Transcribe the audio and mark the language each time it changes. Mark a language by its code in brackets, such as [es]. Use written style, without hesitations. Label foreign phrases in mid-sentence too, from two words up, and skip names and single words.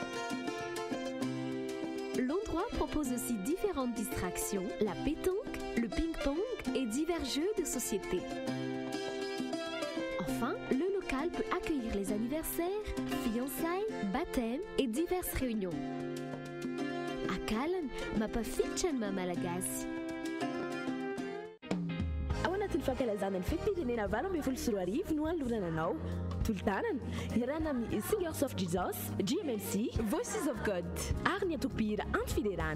[fr] L'endroit propose aussi différentes distractions, la pétanque, le ping-pong et divers jeux de société. Enfin, le local peut accueillir les anniversaires, fiançailles, baptêmes et diverses réunions. Akalan, mapa fichan ma malagasy. [mg] Ao anatin'ny fankalazana ny fetim-pirenena 24 no anolorana anao. Toltanana, iarahana amin'ny Singers of Jesus, GMLC, Voices of God, ary ny atopira antifiderana.